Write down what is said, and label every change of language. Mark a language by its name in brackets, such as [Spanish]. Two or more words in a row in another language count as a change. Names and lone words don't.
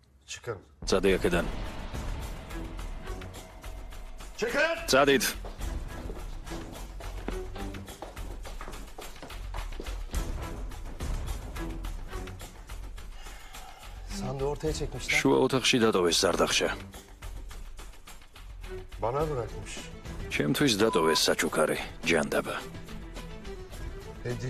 [English] Chicken. [Georgian] Წადი აქედან. [English] Chicken. [Georgian] წადით. [Turkish] Sandı ortaya çekmişler. [Georgian] შუა ოთახში დატოვეს ზარდახშა. [Turkish] Bana bırakmış. [Georgian] ჩემთვის დატოვეს საჩუქარი, ჯანდაბა. [Turkish] Hediye.